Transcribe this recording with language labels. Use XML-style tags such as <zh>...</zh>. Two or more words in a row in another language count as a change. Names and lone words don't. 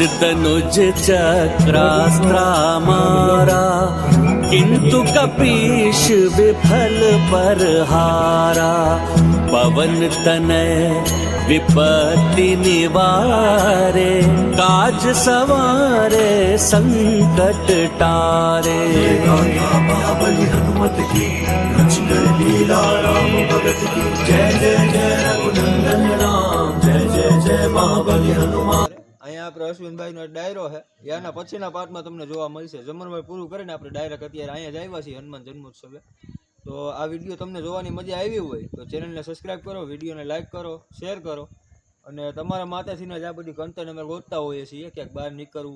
<hi>तनुज चक्रास्त्रा मारा किंतु कपीश विफल पर हारा पवन तनय विपत्ति निवारे काज सवारे संकट टारे महाबली हनुमत की रुचिकर लीला राम भगत की जय जय जय रघुनंदन राम जय जय जय महाबली हनुमान।</hi> <gu>અહીંયા આપણે અશ્વિનભાઈનો ડાયરો છે, યાના પછીના પાર્ટમાં તમને જોવા મળશે। જમણભાઈ પૂરું કરીને આપણે ડાયરેક્ટ અત્યારે અહીંયા જ આવ્યા છીએ હનુમાન જન્મોત્સવે। તો આ વિડીયો તમને જોવાની મજા આવી હોય તો ચેનલને સબસ્ક્રાઈબ કરો, વિડીયોને લાઇક કરો, શેર કરો અને તમારા માતાથીને જ આ બધી કન્ટેન્ટ અમે ગોતતા હોઈએ છીએ ક્યાંક બહાર નીકળવું।</gu>